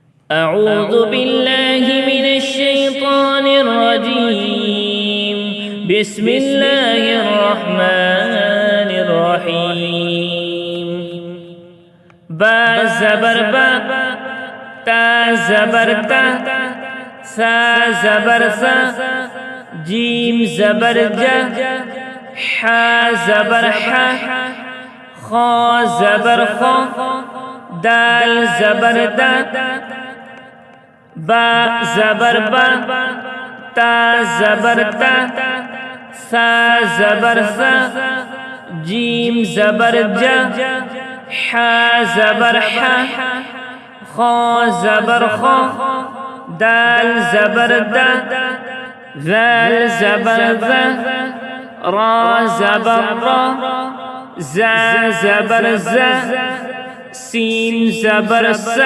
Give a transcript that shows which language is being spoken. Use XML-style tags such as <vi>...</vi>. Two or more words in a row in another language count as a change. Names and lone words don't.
<ar>أعوذ بالله من الشيطان الرجيم. بسم الله الرحمن الرحيم.</ar> <ur>با زبر با، تا زبر تا، ثا زبر ثا، جيم زبر جا، حا زبر حا، خا زبر خا، دال زبر دا، با زبر با، تا زبر تا، ثا زبر ثا، جيم زبر جا، حا زبر حا، خا زبر خا، دال زبر دا، ذال زبر ذا، را زبر را، زا زبر زا، سين زبر سا،</ur>